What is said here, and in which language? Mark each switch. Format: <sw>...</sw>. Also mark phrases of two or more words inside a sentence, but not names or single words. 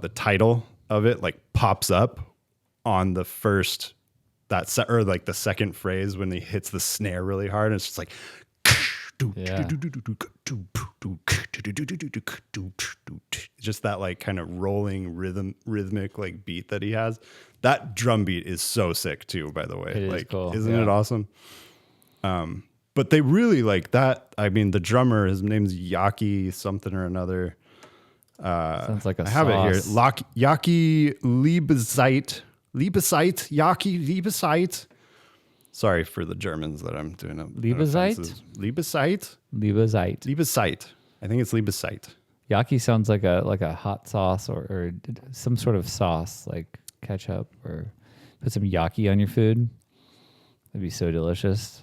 <en>The title of it like pops up on the first or like the second phrase when he hits the snare really hard, and it's just like just that like kind of rolling rhythmic like beat that he has. That drum beat is so sick too, by the way. It is like cool. Isn't it awesome? But they really like that. I mean, the drummer, his name's Yaki something or another. Sounds like a I have it here. sauce. Yaki Liebeseit. Liebeseit. Sorry for the Germans that I'm doing up. Liebeseit? Liebeseit. I think it's Liebeseit. Yaki sounds like a hot sauce or some sort of sauce, like ketchup, or put some yaki on your food. That'd be so delicious.</en>